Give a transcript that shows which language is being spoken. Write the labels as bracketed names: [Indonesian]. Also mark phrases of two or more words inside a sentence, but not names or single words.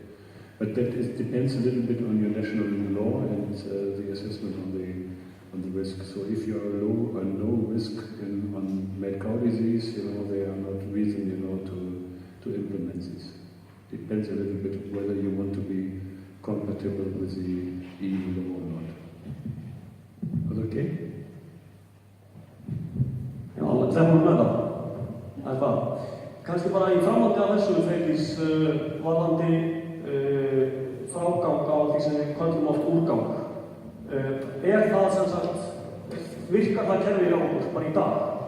[English] But that depends a little bit on your national law and the assessment on the risk. So if you are low or no risk on mad cow disease, they are not reason, to implement this. Depends a little bit whether you want to be compatible with the EU law or not. Was okay? [Icelandic] Já, hlemmum með það. Það er það. Kannski bara í framhaldi af þessu Freydís varðandi frágang á því sem við köllum oft úrgang. Það sem sagt, virkar það kerfið á okkur bara í dag?